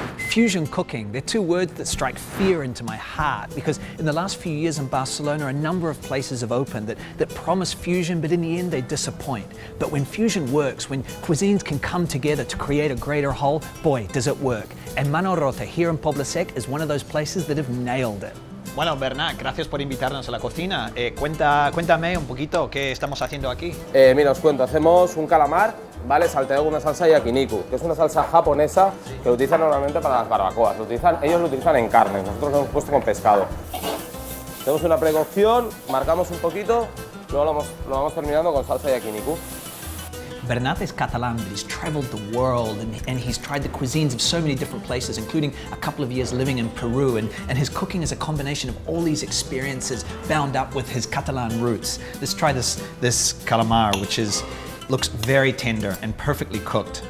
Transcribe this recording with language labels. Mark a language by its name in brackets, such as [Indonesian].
[English] Fusion cooking, they're two words that strike fear into my heart because in the last few years in Barcelona, a number of places have opened that promise fusion, but in the end they disappoint. But when fusion works, when cuisines can come together to create a greater whole, boy, does it work. And Mano Rota here in Poble Sec is one of those places that have nailed it. [Spanish] Bueno, Bernat, gracias por invitarnos a la cocina. Cuéntame un poquito qué estamos haciendo aquí. Mira, os cuento, hacemos un calamar, ¿vale? Salteado con una salsa yakiniku, que es una salsa japonesa que utilizan normalmente para las barbacoas. Ellos lo utilizan en carne, nosotros lo hemos puesto con pescado. Tenemos una precocción, marcamos un poquito, luego lo vamos terminando con salsa yakiniku. [English] Bernat is Catalan, but he's traveled the world and he's tried the cuisines of so many different places, including a couple of years living in Peru, and his cooking is a combination of all these experiences bound up with his Catalan roots. Let's try this calamar, which looks very tender and perfectly cooked.